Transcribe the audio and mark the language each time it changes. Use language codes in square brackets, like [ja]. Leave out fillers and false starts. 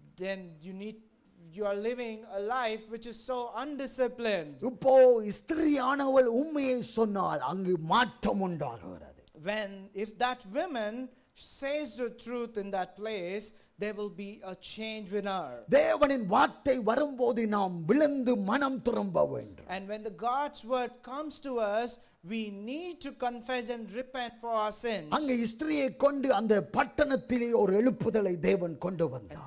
[en] Then you are living a life which is so undisciplined. [ta] இப்போ ஸ்திரியானவள் உண்மையை சொன்னால் அங்கு மாற்றம் உண்டாகிறது. [en] If that woman says the truth in that place, there will be a change in her. [ta] தேவனின் வார்த்தை வரும்போது நாம் விழுந்து மனம் திரும்ப வேண்டும். [en] And when the God's word comes to us, we need to confess and repent for our sins. [ta] அங்கே ஸ்திரியை கொண்டு அந்த பட்டணத்திலே ஒரு எழுப்புதலை தேவன் கொண்டு வந்தார்.